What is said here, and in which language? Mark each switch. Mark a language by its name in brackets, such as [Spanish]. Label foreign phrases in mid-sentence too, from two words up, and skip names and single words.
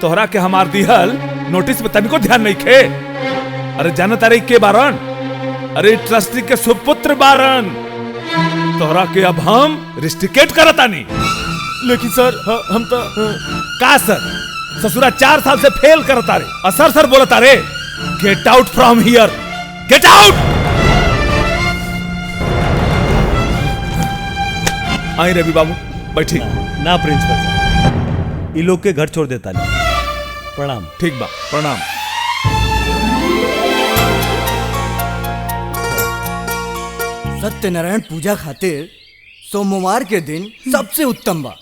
[Bhojpuri] तोहरा के हमार दिहल नोटिस में तनिको ध्यान नहीं खे। अरे जानत अरे के बारन? अरे ट्रस्टी के सुपुत्र बारन। तोहरा के अब हम रिस्ट्रिकेट करतानी। लेकिन सर हम तो का सर? ससुरा 4 साल से फेल करता रे। असर सर बोलता रे। [English] Get out from here, get out. [Bhojpuri] आई रवि बाबू बैठी। ना प्रिंसिपल साहब, ये लोग के घर छोड़ देता नहीं। प्रणाम। ठीक बा, प्रणाम। सत्यनारायण पूजा खातिर सोमवार के दिन सबसे उत्तम बा।